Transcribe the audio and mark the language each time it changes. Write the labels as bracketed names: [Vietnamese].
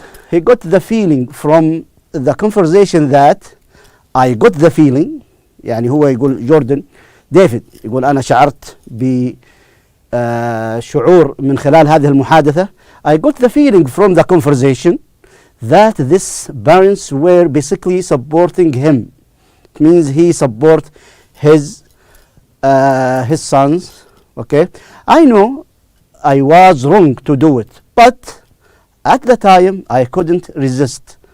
[English] he got the feeling from the conversation that I got the feeling. [Arabic] يعني هو يقول جوردن ديفيد يقول أنا شعرت بشعور من خلال هذه المحادثة. [English] I got the feeling from the conversation that these parents were basically supporting him. It means he support his sons. Okay, I know I was wrong to do it, but at the time I couldn't resist.